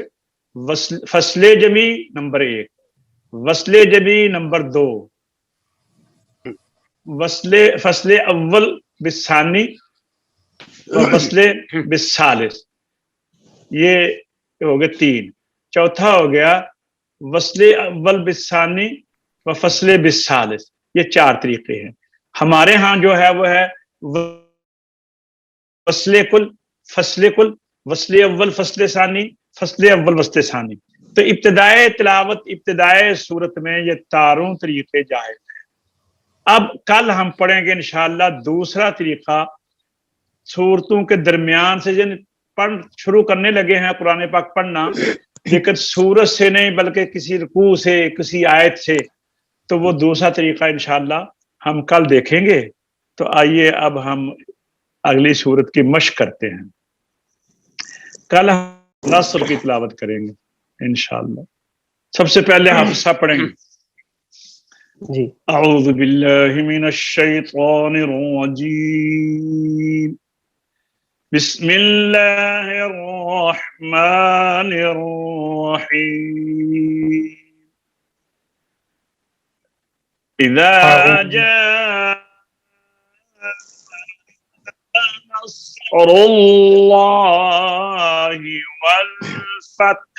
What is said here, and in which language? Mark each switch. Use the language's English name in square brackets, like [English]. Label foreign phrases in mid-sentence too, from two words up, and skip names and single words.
[Urdu] فصل جمی نمبر 1، وصل جمی نمبر 2، فصل اول بالثانی اور فصل بالثالث. یہ ہو گئے 3. چوتھا ہو گیا وصل اول بالثانی و فصل بالثالث. یہ 4 طریقے ہیں. ہمارے ہاں جو ہے وہ ہے وصل کل، فصل کل، وصل اول فصل ثانی، فصل اول وصل ثانی. تو ابتدائے تلاوت ابتدائے صورت میں یہ تاروں طریقے جائز ہیں. اب کل ہم پڑھیں گے انشاءاللہ دوسرا طریقہ صورتوں کے درمیان سے جن پڑھ شروع کرنے لگے ہیں قرآن پاک پڑھنا لیکن سورت سے نہیں بلکہ کسی رکوع سے کسی آیت سے, تو وہ دوسرا طریقہ انشاءاللہ ہم کل دیکھیں گے. تو آئیے اب ہم اگلی صورت کی مشق کرتے ہیں. کل ہم نصر کی تلاوت کریں گے انشاءاللہ. سب سے پہلے حفصہ پڑھیں گے. جی [Arabic] اعوذ باللہ من الشیطان الرجیم بسم اللہ الرحمن الرحیم اذا جاء نصر اللہ والفتح.